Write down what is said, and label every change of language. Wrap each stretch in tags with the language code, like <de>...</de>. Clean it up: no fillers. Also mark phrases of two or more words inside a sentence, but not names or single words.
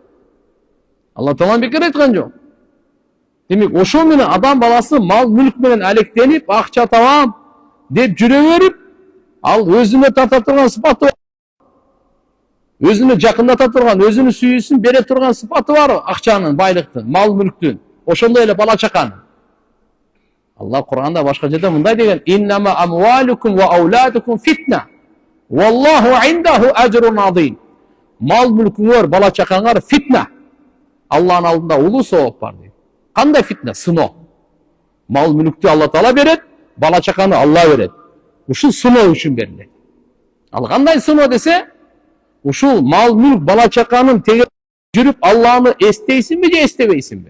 <ky>Алла Таала бекер айткан жок. Демек ошо менен адам баласы мал мүлк менен алектенип, акча табам деп жүрө берип, ал өзүнө тарта турган сыпаты бар. Өзүнө жакындата турган, өзүнүн сүйүүсүн бере турган сыпаты бар, акчанын, байлыктын, мал мүлктүн, ошондой эле бала чаканын. Алла Кур'анда башка жерде мындай деген:</ky> <ar>"إنما أموالكم وأولادكم فتنة والله عنده أجر عظيم."</ar> <ky>Мал мүлкүңөр, бала чакаңар фитна. Алланын алдында улуу сооп бар дейт. Кандай фитна? Сыноо. Мал мүлктү Алла Таала берет, бала чаканы Алла берет. Ушул сыноо үчүн берилет. Ал кандай сыноо десе, ушул мал мүлк, бала чаканын теге жүрүп Алланы эстейсиңби же эстебейсиңби?</ky>